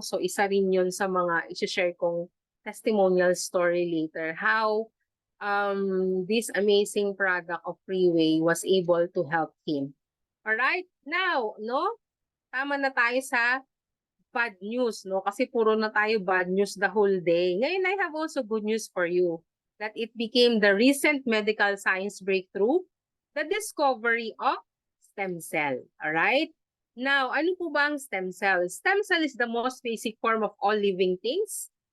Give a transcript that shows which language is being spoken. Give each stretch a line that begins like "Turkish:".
English: So
Filipino: isa rin 'yun sa mga i-share kong
English: testimonial story later, how this amazing product of Freeway was able to help him. All right? Now, no?
Filipino: Tama na tayo sa bad news, no? Kasi puro na tayo bad news
English: the whole day. Ngayon, I have also good news for you that it became the recent medical science breakthrough, the discovery of stem cell. All right? Now,
Filipino: ano po ba ang
English: stem cell? Stem cell is the most basic form of all living things.